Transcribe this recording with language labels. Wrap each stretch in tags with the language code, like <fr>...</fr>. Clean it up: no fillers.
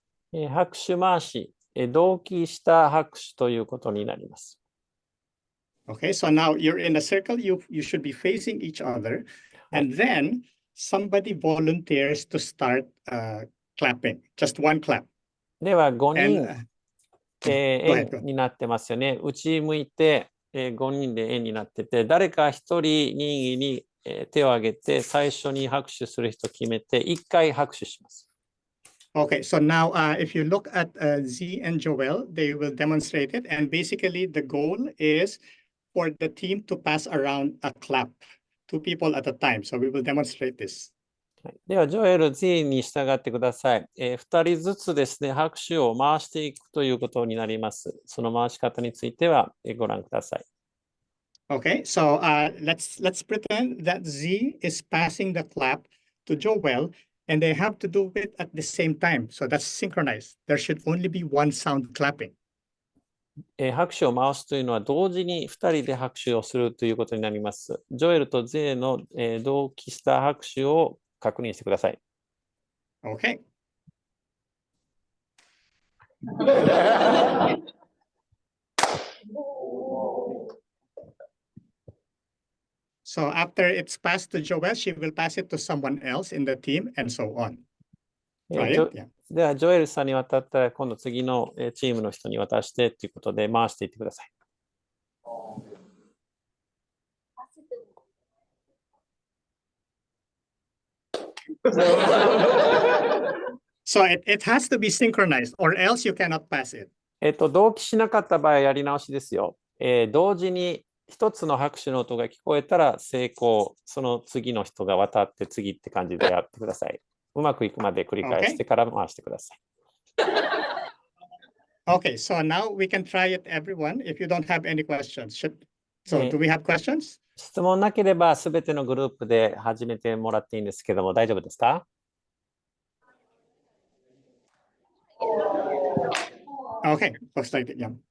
<ja>拍手回し、同期した拍手ということになります。</ja> <en>Okay, so now you're in a circle, you should be facing each other, and then somebody volunteers to start clapping, just one clap.</en> <ja>では、5人、</ja> <en>go ahead.</en> <ja>円になってますよね。内向いて、5人で円になってて、誰か1人任意に、手を挙げて、最初に拍手する人決めて、1回拍手します。</ja> <en>Okay, so now if you look at Z and Joel, they will demonstrate it. And basically the goal is for the team to pass around a clap, 2 people at a time. So we will demonstrate this.</en> <ja>では、ジョエル Z に従ってください。2人ずつですね、拍手を回していくということになります。その回し方についてはご覧ください。</ja> <en>Okay, so let's pretend that Z is passing the clap to Joel, and they have to do it at the same time. So that's synchronized. There should only be one sound clapping.</en> <ja>拍手を回すというのは同時に2人で拍手をするということになります。ジョエルとゼの、同期した拍手を確認してください。</ja> <en>Okay. So after it's passed to Joel, she will pass it to someone else in the team and so on. Try it. Yeah.</en> <ja>では、ジョエルさんに渡ったら、今度次のチームの人に渡してということで回していってください。</ja> <en>So it has to be synchronized, or else you cannot pass it.</en> <ja>同期しなかった場合、やり直しですよ。同時に一つの拍手の音が聞こえたら成功、その次の人が渡って次って感じでやってください。うまくいくまで繰り返してから回してください。</ja> <en>Okay, so now we can try it, everyone, if you don't have any questions. So do we have questions?</en> <ja>質問なければすべてのグループで始めてもらっていいんですけども、大丈夫ですか？</ja> <en>Okay, looks like it, yeah.</en>